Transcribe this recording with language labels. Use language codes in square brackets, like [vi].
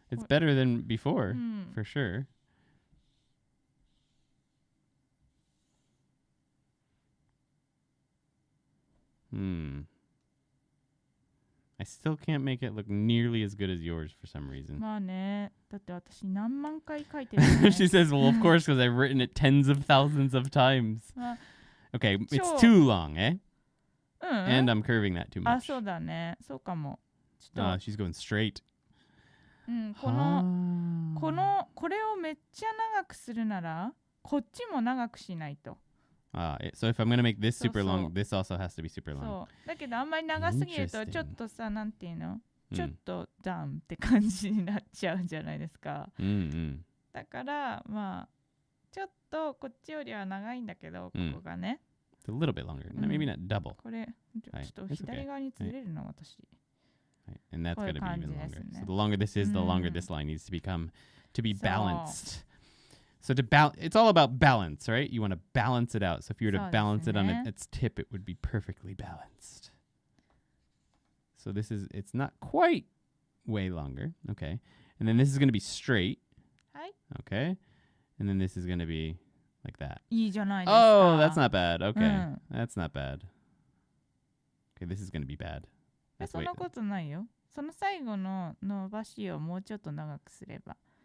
[en] It's better than before, for sure. I still can't make it look nearly as good as yours for some reason. [ja] まあね、だって私何万回書いてるね。 [en] She says, well, of course, because I've written it tens of thousands of times. Okay, it's too long, eh? And I'm curving that too much. [ja] あ、そうだね。そうかも。 [en] She's going straight. [ja] これをめっちゃ長くするなら、こっちも長くしないと。 [en] So if I'm going to make this super long, this also has to be super long. [ja] そう。だけどあんまり長すぎるとちょっとさ、なんていうの、ちょっとダウンって感じになっちゃうんじゃないですか。だからまあちょっとこっちよりは長いんだけど、ここがね。 [en] It's a little bit longer. Maybe not double. [ja] これちょっと左側にずれるな、私。 [en] And that's got to be even longer. So the longer this is, the longer this line needs to become to be balanced. So it's all about balance, right? You want to balance it out. So if you were to balance it on its tip, it would be perfectly balanced. So it's not quite way longer. Okay. And then this is going to be straight. Okay. And then this is going to be like that. Oh, that's not bad. Okay. That's not bad. Okay, this is going to be bad. [ja] そんなことないよ。その最後の伸ばしをもうちょっと長くすれば。